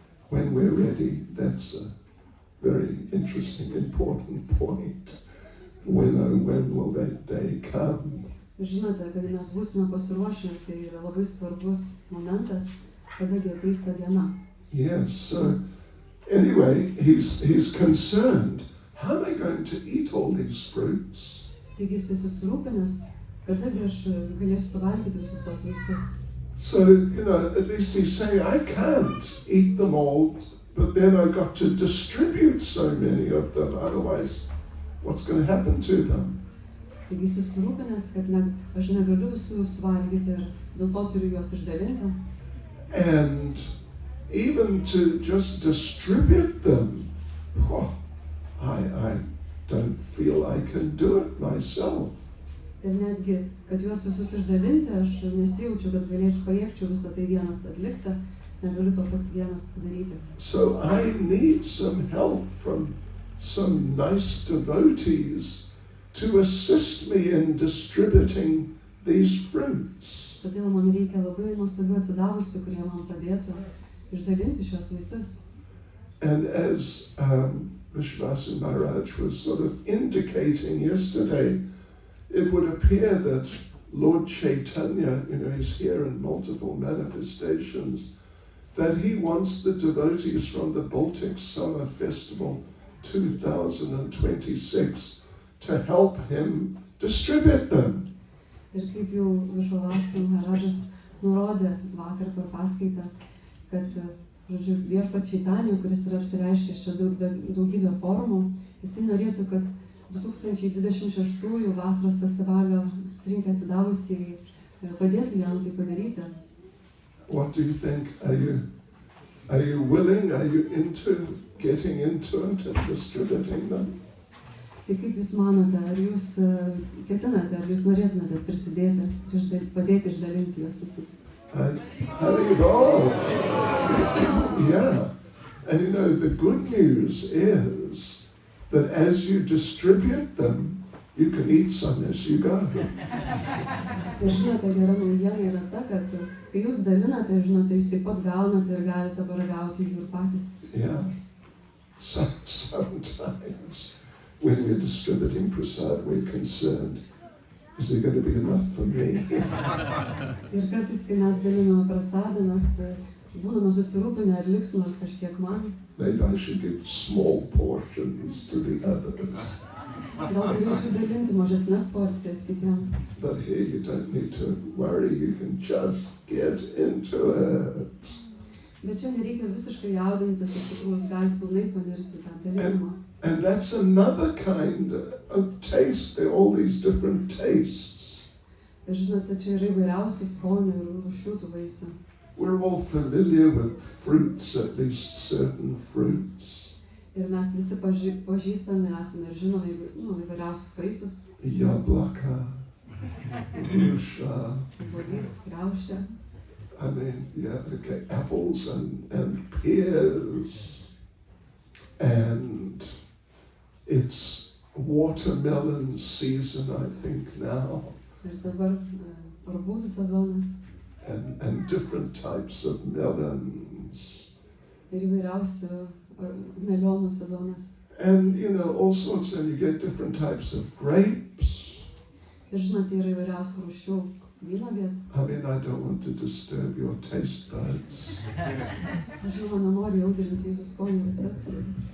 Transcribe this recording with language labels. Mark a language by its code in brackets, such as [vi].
[en] When we're ready, that's a very interesting, important point. When will that day come? [lt] Žinote, kad mes būsime pasiruošę, tai yra labai svarbus momentas, kadagi ateis ta diena. [en] Yes, so anyway, he's concerned. How am I going to eat all these fruits? [lt] Taigi jis susirūpinęs, kadagi aš galėsiu suvalgyti visus tos vaisius. [en] So, at least he's saying, I can't eat them all, but then I've got to distribute so many of them, otherwise what's going to happen to them? [lt] Taigi susirūpinęs, kad aš negaliu visų jų suvalgyti ir dėl to turiu juos išdalinti. [en] And even to just distribute them, I don't feel I can do it myself. [lt] Ir netgi, kad juos visus išdalinti, aš nesijaučiu, kad pajėgčiau visą tai vienas atlikti, negaliu to pats vienas padaryti. [en] So I need some help from some nice devotees to assist me in distributing these fruits. [lt] Todėl man reikia labai nuostabių atsidavusių, kurie man padėtų išdalinti šios vaisius. [en] And as Vishvasu Maharaj was sort of indicating yesterday, it would appear that Lord Chaitanya, he's here in multiple manifestations, that he wants the devotees from the Baltic Summer Festival 2026 to help him distribute them. [lt] Ir kaip jau Vishvasu Maharajus nurodė vakar per paskaitą, kad, viešpats Chaitanya, kuris yra apsireiškęs čia daugybę formų, jisai norėtų, kad 2026 vasaros festivalio susirinkę atsidavusiai padėtų jam tai padaryti. [en] What do you think? Are you willing? Are you getting into it and distributing them? [lt] Tai kaip Jūs manote, ar Jūs ketinate, ar Jūs norėtumėte prisidėti ir padėti išdalinti juos visus? [en] Hallelujah! Yeah. And the good news is that as you distribute them, you can eat some as you go. [lt] Ir žinote, gera naujiena yra ta, kad kai Jūs dalinate, žinote, Jūs taip pat gaunate ir galite paragauti jų ir patys. [en] Yeah. Sometimes when we're distributing prasad, we're concerned, is there going to be enough for me? [lt] Ir kartais, kai mes daliname prasadą, mes būname susirūpinę, ar liks nors kažkiek man. [en] Maybe I should give small portions to the others. [lt] Gal galėčiau dalinti mažesnes porcijas kitiem. [en] But here you don't need to worry, you can just get into it. [lt] Bet čia nereikia visiškai jaudintis, iš tikrųjų Jūs galite pilnai panirti tą dalinimą. [en] And that's another kind of taste. There are all these different tastes. [lt] Ir žinote, čia yra įvairiausių skonių ir rūšių tų vaisių. [en] We're all familiar with fruits, at least certain fruits. [lt] Ir mes visi pažįstame, esame ir žinome įvairiausius vaisius. [ru] Yablaka, grusha. [lt] Obuolys, kriaušė. [en] I mean, okay, apples and pears. And it's watermelon season, I think, now. [lt] Ir dabar arbūzų sezonas. [en] And different types of melons. [lt] Ir įvairiausių melionų sezonas. [en] And, all sorts, and you get different types of grapes. [lt] Ir žinote, yra įvairiausių rūšių vynuogės. [en] I mean, I don't want to disturb your taste buds. [lt] Aš žinoma, nenoriu jaudrinti jūsų skonių receptorių.